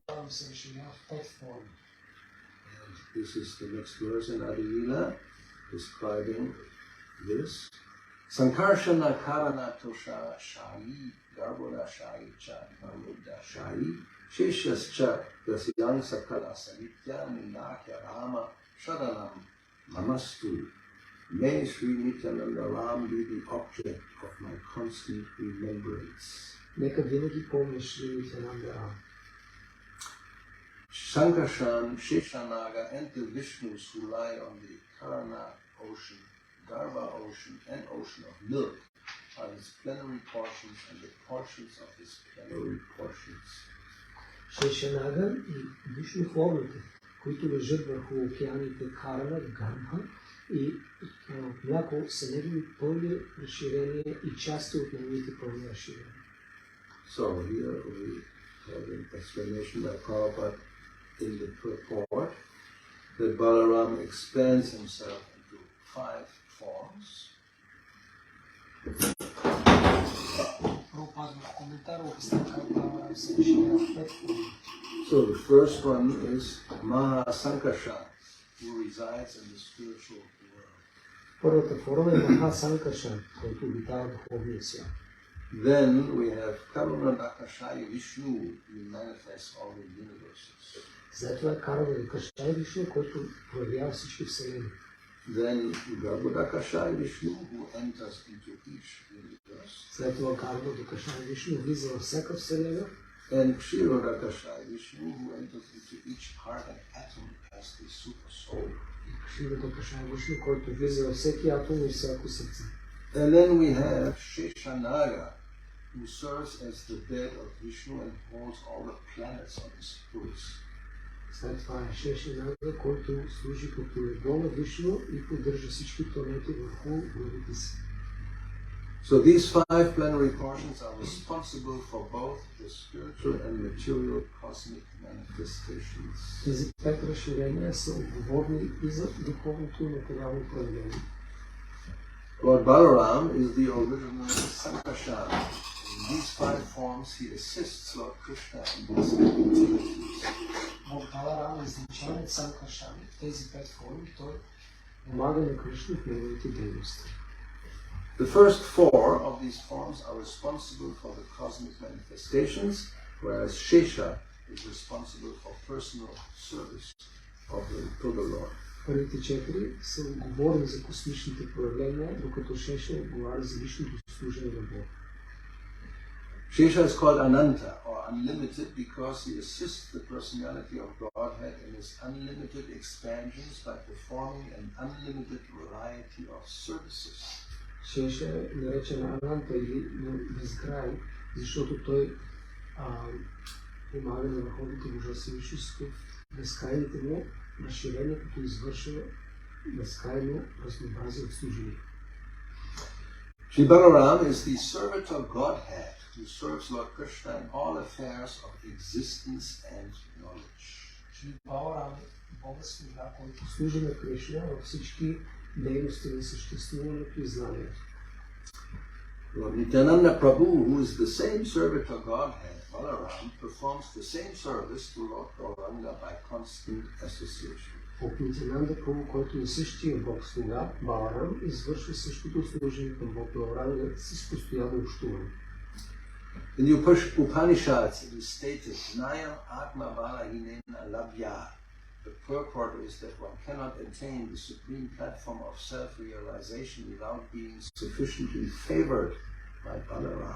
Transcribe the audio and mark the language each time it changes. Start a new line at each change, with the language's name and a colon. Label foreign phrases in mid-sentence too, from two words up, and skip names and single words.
Bulgarian: Баларам се разширява в 5 форми.
English: This is the next verse in Adivila describing this.
Sanskrit: संकर्षण कारण तोष शायी गर्भोद शायी च गरुड शायी शेषश्च यस्यं सकल सलित्य निन्दक्य राम शरणं नमस्तु.
English: May Sri Nityananda Ram be the object of my constant remembrance.
Bulgarian: Нека винаги помня Шри Нитянанда Рам.
English: Sankarshan, Sheshanaga, and the Vishnus who lie on the Karana ocean, Garbha ocean, and ocean of milk are his plenary portions and the portions of his plenary portions.
Bulgarian: Шешанага и Вишну формите, които лежат върху океаните Карана, Гарбха и мляко са негови пълни разширения и части от неговите пълни разширения.
English: So here we have an explanation by Prabhupada in the purport that Balaram expands himself into 5 forms. So the first one is Mahasankarshan, who resides in the spiritual world.
Bulgarian: Първата форма е Махасанкаршан, който обитава духовния свят.
English: Then we have Karunadakashaya Vishnu, who manifests all the universes.
Bulgarian: След това е Карунадакашая Вишну, който проявява всички вселени.
English: Then Garbhodakashaya Vishnu, who enters into each universe.
Bulgarian: След това Карунадакашая Вишну влиза във всяка вселена.
English: And Kshirodakashaya Vishnu, who enters into each part and atom as the super soul. Kshirodakashaya Vishnu,
Bulgarian: който влиза във всеки атом и всяко сърце.
English: And then we have Sheshanaga, who serves as the bed of Vishnu and holds all the planets on his hooves.
Bulgarian: След това е Шешанага, който служи като легло на Вишну и поддържа всички планети върху главите си.
English: So these 5 plenary portions are responsible for both the spiritual and material cosmic manifestations.
Bulgarian: Тези 5 разширения са отговорни и за духовното и материално проявление.
English: Lord Balaram is the original Sankarshan. In these 5 forms, he assists Lord Krishna in his activities.
Bulgarian: Lord Balaram е изначалният Санкаршан. В тези 5 форми той помага на Кришна в неговите дейности.
English: The first 4 of these forms are responsible for the cosmic manifestations, whereas Shesha is responsible for personal service to the Lord.
Bulgarian: Първите 4 са отговорни за космичните проявления, докато Шеша отговаря за личното служение на Бога.
English: Shesha is called Ananta or unlimited because he assists the personality of Godhead in his unlimited expansions by performing an unlimited variety of services.
Bulgarian: Шеша е наречен Ананта или безкрай, защото той помага на върховните божествени личности в безкрайните му разширение, като извършва безкрайно разнообразие от служение.
English: Shri Balaram is the servant of Godhead who serves Lord Krishna in all affairs of existence and knowledge.
Bulgarian: Шри Баларам е Бога служа, който служи на Кришна във всички дейности на съществуването и знанието.
English: Lord Nityananda Prabhu, who is the same servant of Godhead, Balaram, performs the same service to Lord Gauranga by constant association.
Bulgarian: От Нитянанда Прабhu, който е същия Бог слуга, Баларам извършва същото служение към Бог Gauranga с постоянно общуване.
English: In the Upanishads it is stated,
Sanskrit: नायम् आत्मा बल हीनेन लभ्य.
English: The purport is that one cannot attain the supreme platform of self-realization without being sufficiently favored by Balaram.